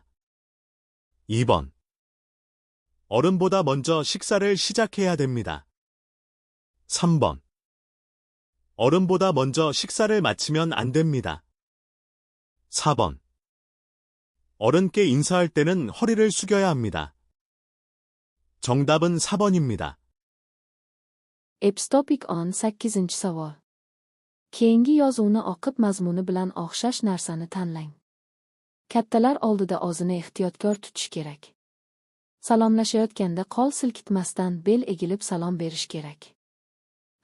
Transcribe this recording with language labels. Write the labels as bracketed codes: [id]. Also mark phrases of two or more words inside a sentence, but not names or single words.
[ko] 2번 어른보다 먼저 식사를 시작해야 됩니다. 3번 어른보다 먼저 식사를 마치면 안 됩니다. 4번 어른께 인사할 때는 허리를 숙여야 합니다. 정답은 4번입니다. [uz] Epstopik 18 savol. Keyingi yozuvni o'qib mazmuni bilan o'xshash narsani tanlang. Kattalar oldida o'zini ehtiyotkor tutish kerak. Salomlashayotganda qo'l silkitmasdan bel egilib salom berish kerak.